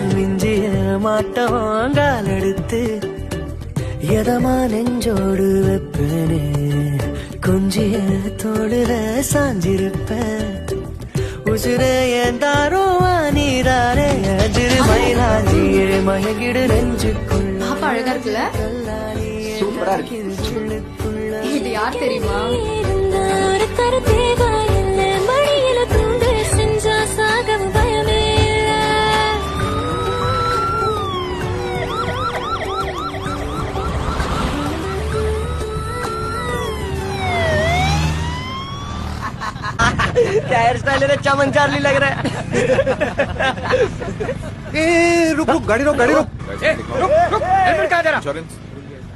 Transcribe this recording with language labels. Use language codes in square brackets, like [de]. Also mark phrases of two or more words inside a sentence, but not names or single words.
[ta] மிஞ்சிய மாட்டவாங்கால் எடுத்து எதமா நெஞ்சோடு வெப்பனே கொஞ்சிய தோடுல சாஞ்சிருப்பேன் உசுரே ஏந்தாரோ நீராரே அஜிரு மயிலாஞ்சியே மயங்கிடு நெஞ்சுக்குள்ள அழகா இருக்குல்ல சூப்பரா இருக்கு இது யார் தெரியுமா ஒரு கருத்தேவா இல்ல மடியில தூண்டு செஞ்சா சாகவும் பயமே [en] hair style [hi] है चमन चार्ली लग रहा है। ए रुक रुक गाड़ी रोक रुक हेलमेट कहाँ जा रहा?